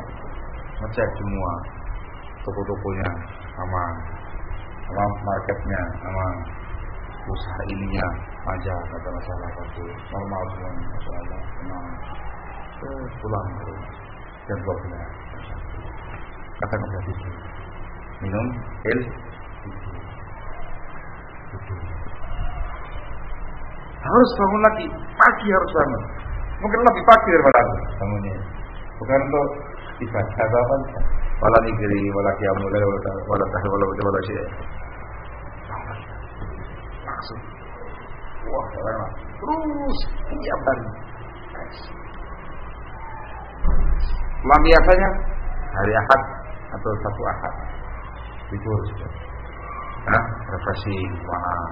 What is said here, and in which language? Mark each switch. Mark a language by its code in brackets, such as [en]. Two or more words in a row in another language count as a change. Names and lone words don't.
[id] ngecek semua, toko-tokonya aman, marketnya aman, usaha ininya aja, kata masalah itu normal semuanya, masalah tenang, pulang terus jam 12, kata gratis, minum pil, harus bangun lagi, pagi harus bangun. Mungkin lebih pagi daripada aku bangunnya. Bukan untuk ibadah apa? [ar] ولا نجري، ولا قيام الليل، ولا تحولا، ولا شيء'. [id] Langsung. Wah, keren. Terus tiap hari. Pulang biasanya hari Ahad atau Sabtu Ahad. Libur sudah. Refreshing, wah.